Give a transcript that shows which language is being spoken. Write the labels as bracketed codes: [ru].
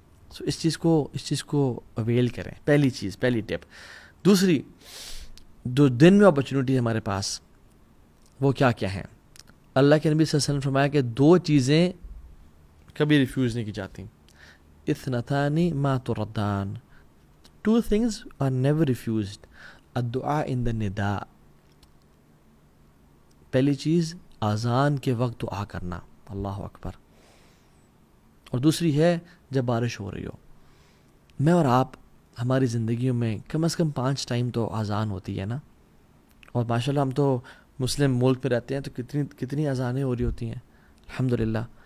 [ur] سو اس چیز کو اویل کریں. پہلی چیز, پہلی ٹپ. دوسری, جو دن میں اپرچونیٹی ہے ہمارے پاس, وہ کیا کیا ہیں؟ اللہ کے نبی صلی اللہ علیہ وسلم نے فرمایا کہ 2 چیزیں کبھی ریفیوز نہیں کی جاتی. [ar] اثنتان ما تردان, [en] 2 things are never refused. [ur] الدعاء in the نداء, پہلی چیز اذان کے وقت دعا کرنا, اللہ اکبر. اور دوسری ہے جب بارش ہو رہی ہو. میں اور آپ ہماری زندگیوں میں کم از کم 5 ٹائم تو اذان ہوتی ہے نا, اور ماشاءاللہ ہم تو مسلم ملک میں رہتے ہیں, تو کتنی اذانیں ہو رہی ہوتی ہیں, الحمدللہ.